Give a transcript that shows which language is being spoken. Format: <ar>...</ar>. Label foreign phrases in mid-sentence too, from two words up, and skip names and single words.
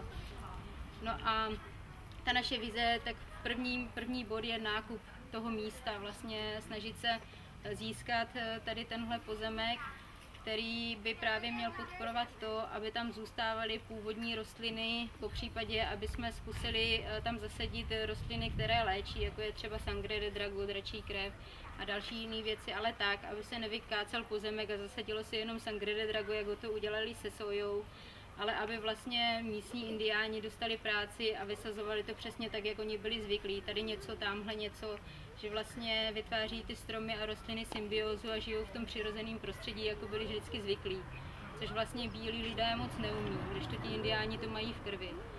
<cs>No a ta naše vize, tak první bod je nákup toho místa, vlastně snažit se získat tady tenhle pozemek, který by právě měl podporovat to, aby tam zůstávaly původní rostliny, popřípadě, aby jsme zkusili tam zasadit rostliny, které léčí, jako je třeba</cs> <es>sangre de drago,</es> <cs>dračí krev a další jiné věci, ale tak, aby se nevykácel pozemek a zasadilo se jenom</cs> <es>sangre de drago,</es> <cs>jak to udělali se sojou, ale aby vlastně místní indiáni dostali práci a vysazovali to přesně tak, jak oni byli zvyklí. Tady něco, tamhle něco, že vlastně vytváří ty stromy a rostliny symbiózu a žijou v tom přirozeném prostředí, jako byli vždycky zvyklí. Což vlastně bílí lidé moc neumí, když to ti indiáni to mají v krvi.</cs>